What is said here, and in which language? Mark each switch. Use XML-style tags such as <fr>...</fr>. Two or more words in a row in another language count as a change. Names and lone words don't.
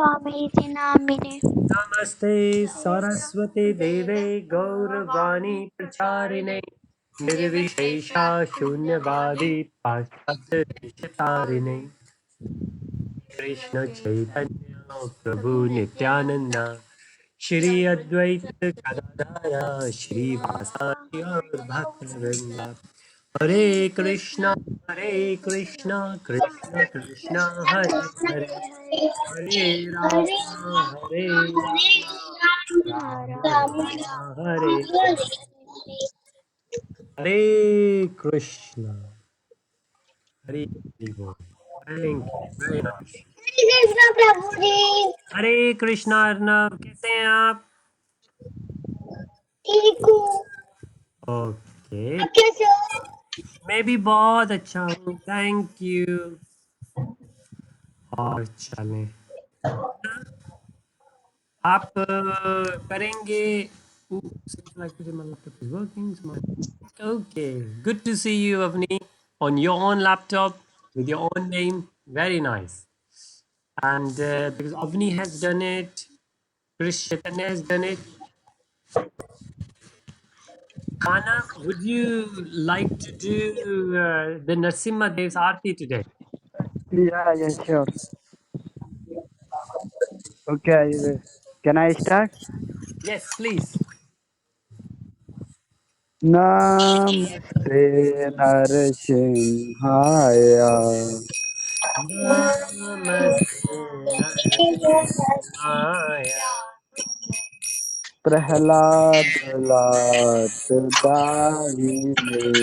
<sa>नमस्ते सरस्वती देवे गौरवाणी प्रचारिणे निर्विशेषा शून्यवादी पाश्चात्यदेशतारिणे कृष्ण चैतन्य प्रभु नित्यानंद श्री अद्वैत गदाधर श्रीवासादि और भक्तवृंद हरे कृष्णा कृष्णा कृष्णा हरे हरे हरे राम राम हरे हरे कृष्णा हरे बोल</sa> <en>thank you very much</en> <hi>कृष्ण प्रभु जी। हरे कृष्णा अर्नब कैसे हैं आप ठीक हूँ। ओके आप कैसे हो? मैं भी बहुत अच्छा हूँ</hi> <en>thank you</en> <hi>और चलें आप करेंगे</hi> <en>seems like today my laptop is working. Okay, good to see you, Avni, on your own laptop with your own name. Very nice. And because Avni has done it, Chris Chaitanya has done it. Kahna, would you like to do the Narsimha Dev's Aarti today? Yeah, sure. Okay, can I start? Yes, please.</en> <sa>नमस्ते नरसिंहाय नमस्ते नरसिंहाय प्रह्लाद दाहिने</sa>